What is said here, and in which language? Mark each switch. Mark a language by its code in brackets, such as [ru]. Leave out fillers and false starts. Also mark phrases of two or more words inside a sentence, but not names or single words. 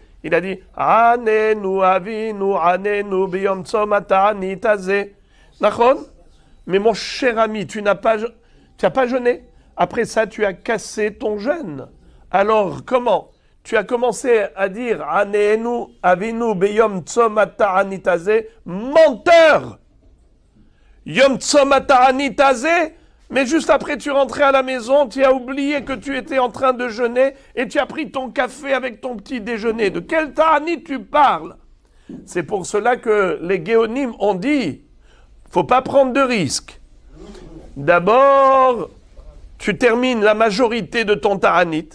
[fr] Il a dit [he] עננו אבינו, עננו ביום צום התענית הזה. נכון? [fr] Mais mon cher ami, tu n'as pas jeûné. Après ça, tu as cassé ton jeûne. Alors, comment? Tu as commencé à dire [he] עננו אבינו ביום צום התענית הזה. Menteur! יום צום התענית הזה. [fr] Mais juste après, tu rentrais à la maison, tu as oublié que tu étais en train de jeûner et tu as pris ton café avec ton petit déjeuner. De quel ta'anit tu parles? C'est pour cela que les Géonim ont dit, faut pas prendre de risques. D'abord, tu termines la majorité de ton ta'anit.